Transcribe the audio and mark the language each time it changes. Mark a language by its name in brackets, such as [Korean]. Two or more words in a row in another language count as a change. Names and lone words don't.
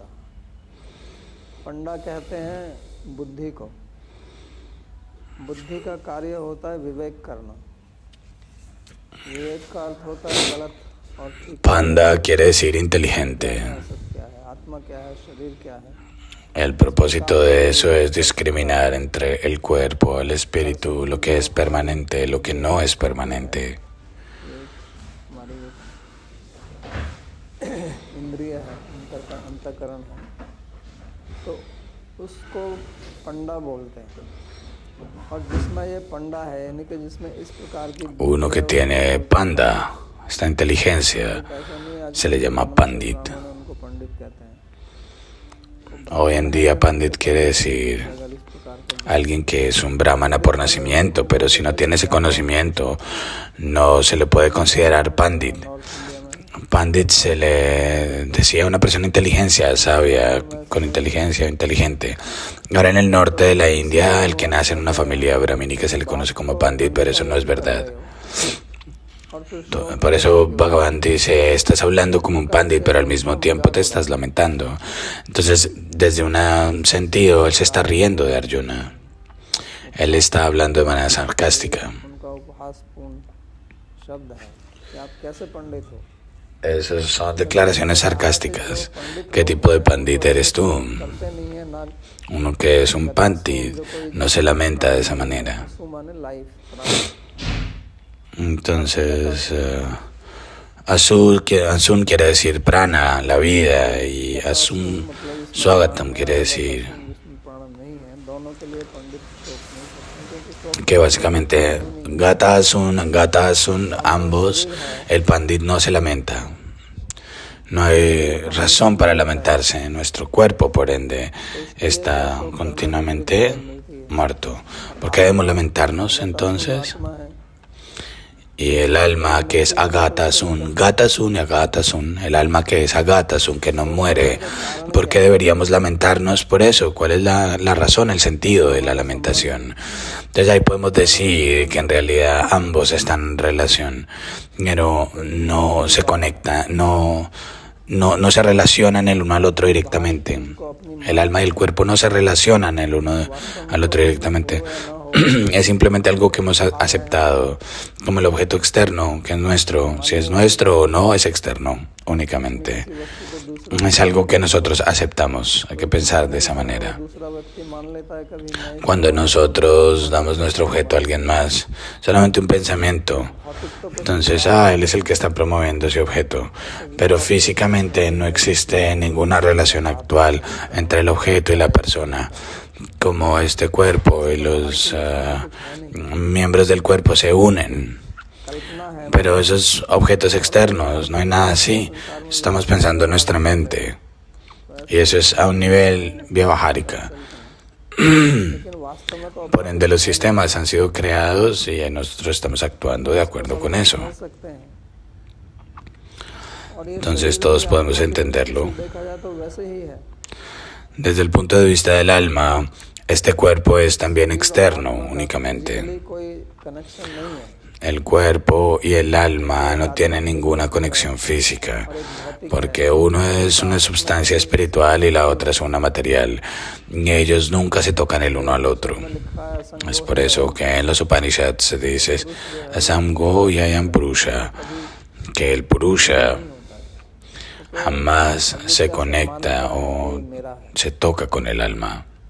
[Hindi] पंडा कहते हैं बुद्धि को, बुद्धि का कार्य होता है विवेक करना, विवेक का अर्थ होता है गलत और ठीक [Spanish] Panda quiere decir inteligente. [Hindi] क्या है, आत्मा क्या है, शरीर क्या है। [Spanish] El propósito de eso es discriminar entre el cuerpo, el espíritu, lo que es permanente, lo que no es permanente. [Hindi] हमारी इंद्रिय है, अंतःकरण है, तो उसको पंडा बोलते हैं। और जिसमें ये पंडा है, यानी कि जिसमें इस प्रकार की [Spanish] Uno que tiene panda, esta inteligencia, se le llama pandit. [Hindi] उनको पंडित कहते हैं। [Spanish] Hoy en día pandit quiere decir [Hindi] अगर इस प्रकार के [Spanish] alguien que es un brahmana por nacimiento, pero si no tiene ese conocimiento, no se le puede considerar pandit. Pandit se le decía a una persona inteligencia, sabia, con inteligencia, inteligente. Ahora en el norte de la India, el que nace en una familia brahmínica se le conoce como pandit, pero eso no es verdad. [Hindi] और फिर [Spanish] Por eso Bhagavan dice, estás hablando como un pandit, pero al mismo tiempo te estás lamentando. Entonces, desde un sentido, él se está riendo de Arjuna. Él está hablando de manera sarcástica. [Hindi] उनका उपहासपूर्ण शब्द है कि आप कैसे पंडित हो, [Spanish] Esas son declaraciones sarcásticas. ¿Qué tipo de pandit eres tú? [Hindi] करते नहीं है ना। [Spanish] Uno que es un pandit no se lamenta de esa manera. [Hindi] सु माने लाइफ, [Spanish] Entonces, Asun quiere decir prana, la vida, y Asun Swagatam quiere decir जिसमें प्राण नहीं है, दोनों के लिए पंडित शोक नहीं करते, क्योंकि शोक que básicamente Gata Asun, ambos, el pandit no se lamenta. No hay razón para lamentarse. Nuestro cuerpo, por ende, está continuamente muerto. ¿Por qué debemos lamentarnos entonces? [Hindi] आत्मा है, [Spanish] Y el alma que es Agatasun, Gatasun y Agatasun, el alma que es Agatasun, que no muere, ¿por qué deberíamos lamentarnos por eso? ¿Cuál es la razón, el sentido de la lamentación? Entonces ahí podemos decir que en realidad ambos están en relación, pero no se conectan, no se relacionan el uno al otro directamente. El alma y el cuerpo no se relacionan el uno al otro directamente. Es simplemente algo que hemos aceptado como el objeto externo, que es nuestro. Si es nuestro o no, es externo únicamente. Es algo que nosotros aceptamos. Hay que pensar de esa manera. [Hindi] दूसरा व्यक्ति मान लेता है कभी मैं [Spanish] Cuando nosotros damos nuestro objeto a alguien más, solamente un pensamiento, entonces, él es el que está promoviendo ese objeto. Pero físicamente no existe ninguna relación actual entre el objeto y la persona. Como este cuerpo y los miembros del cuerpo se unen. [Hindi] कल्पना है, [Spanish] Pero esos objetos externos, no hay nada así. Estamos pensando en nuestra mente. Y eso es a un nivel vyavaharika. [Hindi] लेकिन वास्तव में तो [Spanish] Por ende, los sistemas han sido creados y nosotros estamos actuando de acuerdo con eso. [Hindi] समझ सकते हैं। और ये [Spanish] Entonces [Hindi] शरीर [Spanish] todos [Hindi] की [Spanish] podemos [Hindi] आकृति [Spanish] entenderlo. [Hindi] देखा जाए तो वैसे ही है। [Spanish] Desde el punto de vista del alma, este cuerpo es también externo únicamente. [Hindi] फिजिकली कोई कनेक्शन नहीं है। [Spanish] El cuerpo y el alma no tienen ninguna conexión física, porque uno es una sustancia espiritual y la otra es una material, y ellos nunca se tocan el uno al otro. Es por eso que en los Upanishads se dice [Sanskrit] असंगो ययं पुरुष, [Spanish] que el Purusha jamás se conecta o se toca con el alma.